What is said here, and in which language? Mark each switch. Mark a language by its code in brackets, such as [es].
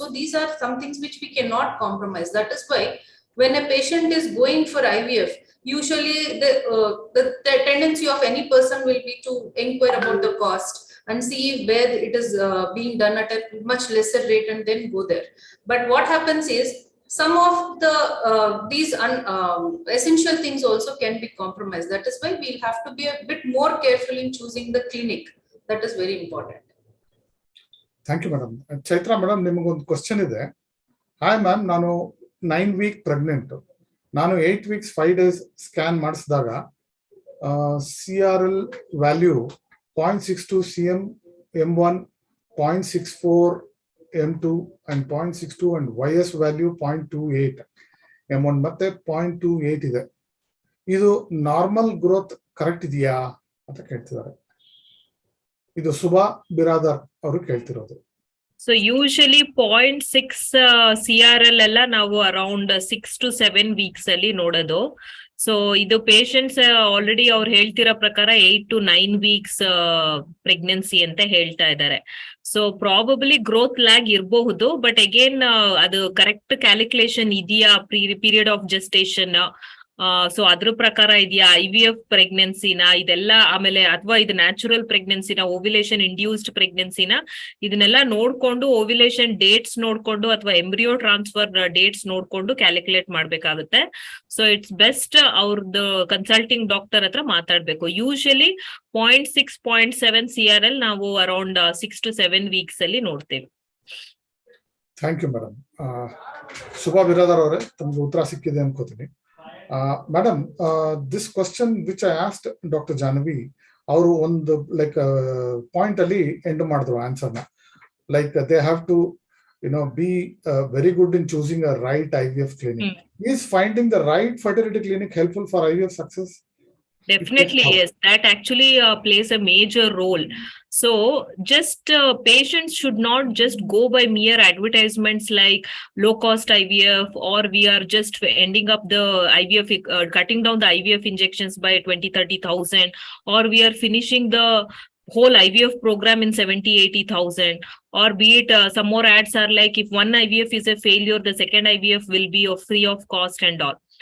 [en] So these are some things which we cannot compromise. That is why when a patient is going for IVF, usually the tendency of any person will be to inquire about the cost and see where it is being done at a much lesser rate and then go there. But what happens is some of the these essential things also can be compromised. That is why we'll have to be a bit more careful in choosing the clinic. That is very important. Thank you, madam. [kn] Chaitra madam, ನಿಮಗೊಂದು question ಇದೆ. Hi ma'am, ನಾನು 9 week pregnant. ನಾನು 8 weeks 5 days scan ಮಾಡಿಸಿದಾಗ CRL value 0.62 cm M1, 0.64 M2 and 0.62 and YS value 0.28 M1 ಮತ್ತೆ 0.28 ಇದೆ. ಇದು normal growth correct ಇದೆಯಾ ಅಂತ ಕೇಳ್ತಿದ್ದಾರೆ. ಇದು ಸುಬಾ ಬಿರಾದರ್ ಅವರು ಕೇಳ್ತಿರೋದು. So usually 0.6 CRL ಎಲ್ಲ ನಾವು ಅರೌಂಡ್ 6 to 7 weeks ಅಲ್ಲಿ ನೋಡೋದು. ಸೊ ಇದು ಪೇಷಂಟ್ಸ್ ಆಲ್ರೆಡಿ ಅವ್ರು ಹೇಳ್ತಿರೋ ಪ್ರಕಾರ 8 to 9 weeks ಪ್ರೆಗ್ನೆನ್ಸಿ ಅಂತ ಹೇಳ್ತಾ ಇದ್ದಾರೆ. ಸೊ ಪ್ರಾಬಬ್ಲಿ ಗ್ರೋತ್ ಲ್ಯಾಗ್ ಇರಬಹುದು, ಬಟ್ ಅಗೇನ್ ಅದು ಕರೆಕ್ಟ್ ಕ್ಯಾಲ್ಕುಲೇಷನ್ ಇದೆಯಾ ಪೀರಿಯಡ್ ಆಫ್ ಜೆಸ್ಟೇಷನ್, ಸೊ ಅದ್ರ ಪ್ರಕಾರ ಇದೆಯಾ IVF ಪ್ರೆಗ್ನೆನ್ಸಿನ ಇದೆಲ್ಲ, ಆಮೇಲೆ ಅಥವಾ ಇದು ನ್ಯಾಚುರಲ್ ಪ್ರೆಗ್ನೆನ್ಸಿನ, ಓವ್ಯುಲೇಷನ್ ಇಂಡ್ಯೂಸ್ಡ್ ಪ್ರೆಗ್ನೆನ್ಸಿನ, ಇದನ್ನೆಲ್ಲ ನೋಡ್ಕೊಂಡು ಓವ್ಯುಲೇಷನ್ ಡೇಟ್ಸ್ ನೋಡ್ಕೊಂಡು ಅಥವಾ ಎಂಬ್ರಿಯೋ ಟ್ರಾನ್ಸ್ಫರ್ ಡೇಟ್ಸ್ ನೋಡ್ಕೊಂಡು ಕ್ಯಾಲ್ಕುಲೇಟ್ ಮಾಡ್ಬೇಕಾಗುತ್ತೆ. [en] so it's best [kn] ಅವ್ರದ್ದು ಕನ್ಸಲ್ಟಿಂಗ್ ಡಾಕ್ಟರ್ ಹತ್ರ ಮಾತಾಡ್ಬೇಕು. ಯೂಶಲಿ 0.6 0.7 CRL ನಾವು ಅರೌಂಡ್ 6 to 7 weeks ಅಲ್ಲಿ ನೋಡ್ತೇವೆ. [en] Thank you madam. [kn] Suba Biradar ಅವರೇ, ತಮ್ಗೆ ಉತ್ತರ ಸಿಕ್ಕಿದೆ ಅನ್ಕೋತೀನಿ. [en] Madam, this question which I asked Dr. [kn] Jahnavi, ಅವರು ಒಂದು ಲೈಕ್ ಪಾಯಿಂಟ್ ಅಲ್ಲಿ ಎಂಡ್ ಮಾಡಿದ್ರು ಆನ್ಸರ್ ನ. Like they have to [en] be very good in choosing a right IVF clinic. Is finding the right fertility clinic helpful for IVF success? Definitely, yes. That actually plays a major role. So just patients should not just go by mere advertisements like low cost IVF, or we are just ending up the IVF, cutting down the IVF injections by 20,000-30,000, or we are finishing the whole IVF program in 70,000-80,000, or be it some more ads are like if one IVF is a failure, the second IVF will be free of cost and all.